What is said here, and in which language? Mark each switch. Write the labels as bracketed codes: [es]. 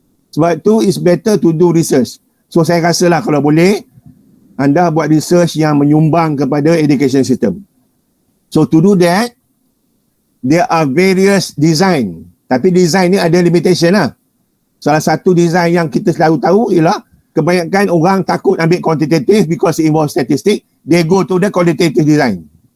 [ms] Sebab tu [en] it's better to do research. [ms] So saya rasalah kalau boleh anda buat research yang menyumbang kepada education system. [en] So to do that, there are various design. [ms] Tapi design ni ada limitation lah. Salah satu design yang kita selalu tahu ialah kebanyakan orang takut ambil quantitative [en] because it involves statistics. They go to the qualitative design.